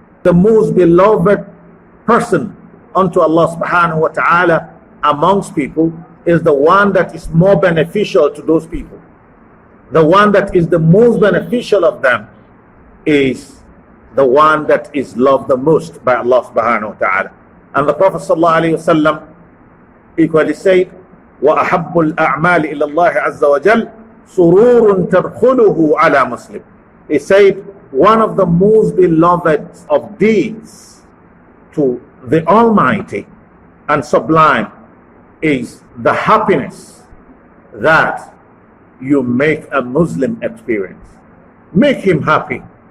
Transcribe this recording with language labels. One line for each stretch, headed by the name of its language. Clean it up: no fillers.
English: The most beloved person unto Allah subhanahu wa ta'ala amongst people is the one that is more beneficial to those people. The one that is the most beneficial of them is the one that is loved the most by Allah subhanahu wa ta'ala. And the Prophet sallallahu alaihi wasallam equally said,
Arabic: وَأَحَبُّ الْأَعْمَالِ إِلَى اللَّهِ عَزَّ وَجَلَّ سُرُورٌ تَدْخُلُهُ عَلَى مُسْلِمٍ.
English: He said, one of the most beloved of deeds to the Almighty and sublime is the happiness that you make a Muslim experience. Make him happy.